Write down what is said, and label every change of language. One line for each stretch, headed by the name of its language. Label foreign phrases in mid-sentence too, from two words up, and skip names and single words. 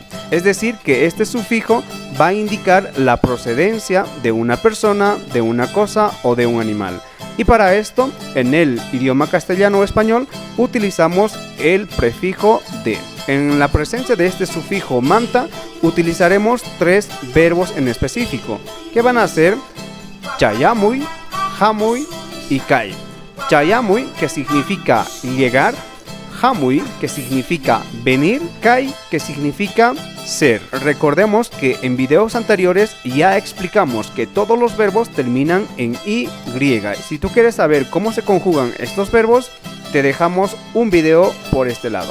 Spanish: Es decir, que este sufijo va a indicar la procedencia de una persona, de una cosa o de un animal. Y para esto, en el idioma castellano-español, utilizamos el prefijo de. En la presencia de este sufijo manta, utilizaremos tres verbos en específico, que van a ser chayamuy, jamuy y kay. Chayamuy, que significa llegar, jamuy, que significa venir, kay, que significa ser. Recordemos que en videos anteriores ya explicamos que todos los verbos terminan en y. Si tú quieres saber cómo se conjugan estos verbos, te dejamos un video por este lado.